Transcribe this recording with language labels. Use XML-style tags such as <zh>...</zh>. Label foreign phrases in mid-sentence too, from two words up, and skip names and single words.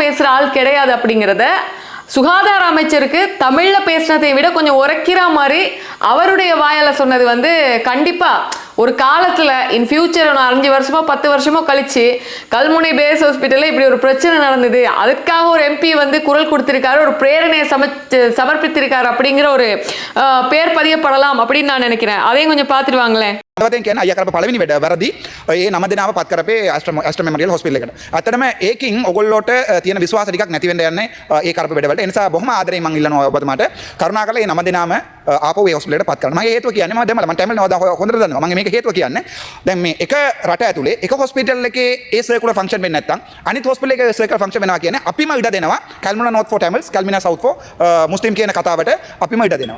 <ta>பேசுகிற ஆள் கிடையாது அப்படிங்கிறத சுகாதார அமைச்சருக்கு தமிழில் பேசினதை விட கொஞ்சம் உரைக்கிற மாதிரி அவருடைய வாயால் சொன்னது வந்து கண்டிப்பாக ஒரு காலத்தில்</ta> <en>in future</en> <ta>5 வருஷமோ 10 வருஷமோ கழிச்சு கல்முனை பேஸ் ஹாஸ்பிட்டலில் இப்படி ஒரு பிரச்சனை நடந்தது, அதுக்காக ஒரு எம்பி வந்து குரல் கொடுத்திருக்காரு, ஒரு பிரேரணையை சமர்ப்பித்திருக்காரு அப்படிங்கிற ஒரு பேர் பதியப்படலாம் அப்படின்னு நான் நினைக்கிறேன். அதையும் கொஞ்சம் பார்த்துட்டு வாங்களேன்.</ta> <si>අවතෙන් කියන්නේ අයියා කරපු පළවෙනි වැඩ වැරදි ඒ නම දෙනාව පත් කරපේ අෂ්ට මෙමරියල් හොස්පිටල් එකට. අතරම ඒකින් ඔයගොල්ලෝට තියෙන විශ්වාස ටිකක් නැති වෙන්න යන්නේ ඒ කරපු වැඩවලට. ඒ නිසා බොහොම ආදරෙන් මම ඉල්ලනවා ඔබතුමාට කරුණාකරලා මේ නම දෙනාම ආපහු ඒ හොස්පිටල් එකට පත් කරන්න. මම හේතුව කියන්නේ මම දැන් මම ටැමල් නවදා හොඳට දන්නවා. මම මේක හේතුව කියන්නේ දැන් මේ එක රට ඇතුලේ එක හොස්පිටල් එකේ ඒ</si> <en>circular function</en> <si>වෙන්නේ නැත්නම් අනිත් හොස්පිටල් එකේ</si> <en>circular function</en> <si>වෙනවා කියන්නේ අපිම ඉඩ දෙනවා</si> <en>Kalmunai North for Tamils Kalmunai South for Muslims</en> <si>කියන කතාවට අපිම ඉඩ දෙනවා.</si>